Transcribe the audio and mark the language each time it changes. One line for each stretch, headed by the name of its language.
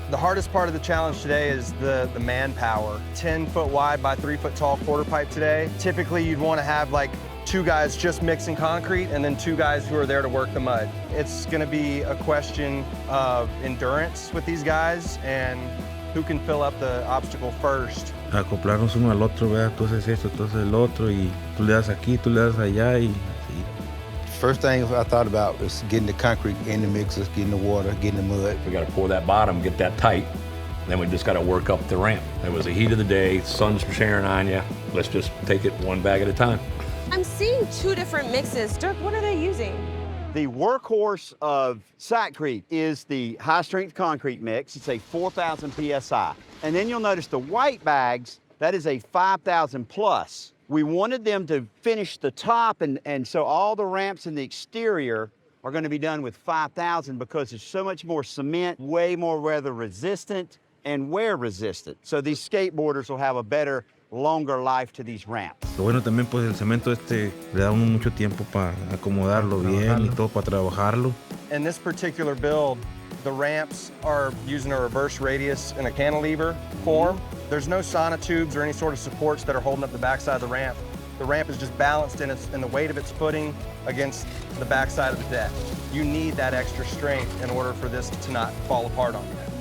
English: The hardest part of the challenge today is the manpower. 10 foot wide by 3 foot tall quarter pipe today. Typically you'd wanna have like 2 guys just mixing concrete and then 2 guys who are there to work the mud. It's gonna be a question of endurance with these guys and who can fill up the obstacle first.
Spanish: Acoplarnos uno al otro, ¿verdad? Tú haces esto, tú haces el otro, y tú le das aquí, tú le das allá, y así.
English: First thing I thought about was getting the concrete in the mixers, getting the water, getting the mud. We got to pour that bottom, get that tight. Then we just got to work up the ramp. It was the heat of the day, sun's sharing on you. Let's just take it 1 bag at a time. I'm seeing 2 different mixes. Dirk, what are they using? The workhorse of Sakrete is the high-strength concrete mix. It's a 4,000 PSI. And then you'll notice the white bags, that is a 5,000 plus. We wanted them to finish the top, and so all the ramps in the exterior are going to be done with 5,000 because there's so much more cement, way more weather resistant and wear resistant. So these skateboarders will have a better, longer life to these ramps.
Spanish: Lo bueno también, pues el cemento le da a uno mucho tiempo para acomodarlo bien y todo para trabajarlo.
English: In this particular build, The ramps are using a reverse radius and a cantilever form. There's no sonotubes or any sort of supports that are holding up the backside of the ramp. The ramp is just balanced in the weight of its footing against the backside of the deck. You need that extra strength in order for this to not fall apart on you.